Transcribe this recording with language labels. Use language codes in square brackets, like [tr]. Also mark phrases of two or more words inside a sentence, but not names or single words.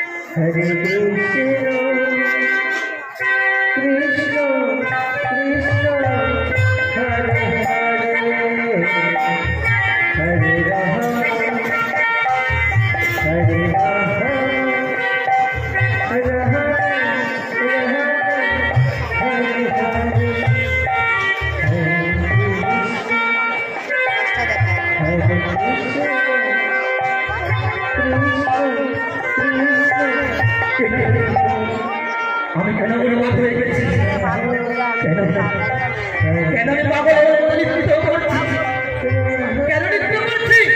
[sa] Hare Krishna, Krishna Krishna, Hare Hare, Hare Rama, Hare Rama, Hare Rama, Hare Hare, [bn] আমি কেন অনুভব হয়ে গেছি কেন কেন আমি পাগল নৃত্য করছি কেন নৃত্য করছি